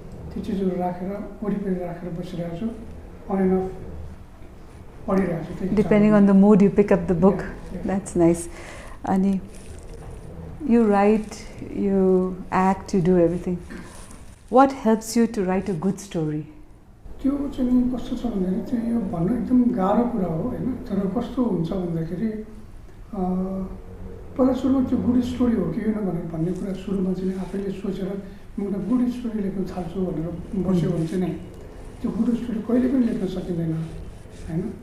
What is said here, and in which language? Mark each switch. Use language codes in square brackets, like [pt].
[ne] त्यो चिजहरू राखेर वरिपरि राखेर बसिरहेको छु. [en] on and off [ne] पढिरहेको छु. [en] Depending on the mood you pick up the book. That's nice. [ne] अनि [en] you write, you act, you do everything. What helps you to write a good story? [ne] त्यो चाहिँ नि कस्तो छ भन्दाखेरि चाहिँ यो भन्नु एकदम गाह्रो कुरा हो होइन. तर कस्तो हुन्छ भन्दाखेरि पहिला सुरुमा त्यो गुड स्टोरी हो कि होइन भनेर भन्ने कुरा सुरुमा चाहिँ आफैले सोचेर म एउटा गुड स्टोरी लेख्न थाल्छु भनेर बस्यो भने चाहिँ नि त्यो गुड स्टोरी कहिले पनि लेख्न सकिँदैन होइन.